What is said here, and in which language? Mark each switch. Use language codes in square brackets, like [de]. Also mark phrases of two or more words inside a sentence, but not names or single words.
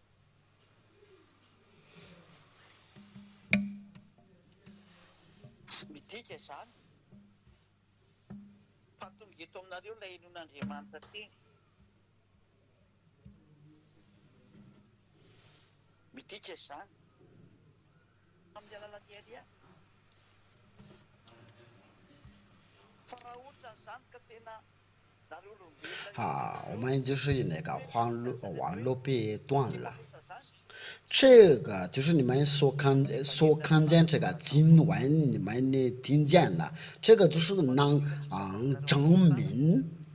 [mg] Midika izany. Fa tonga eto aminareo ilay henon'Andriamanitra teny. Midika izany. Amin'ny alalan'ny Elia. [zh] 我们就是那个网络被断了，这个就是你们所看见这个经文，你们听见了，这个就是能证明